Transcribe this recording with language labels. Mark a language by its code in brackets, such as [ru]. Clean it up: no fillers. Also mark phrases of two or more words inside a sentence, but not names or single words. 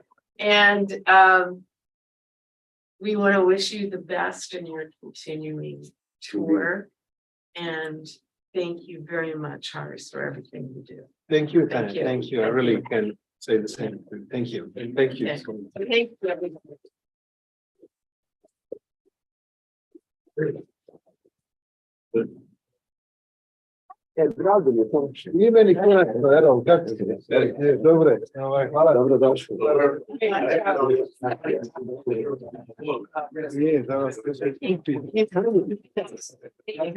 [en] And we want to wish you the best in your continuing tour. And thank you very much, Hariz, for everything you do. Thank you, Tanya. Thank you. I really can say the same. Thank you. And thank you. Okay. Thank you, everybody. [bs] Ime Nikola, evo, kako ste? Dobro, hvala. Dobrodošli. Je, da vas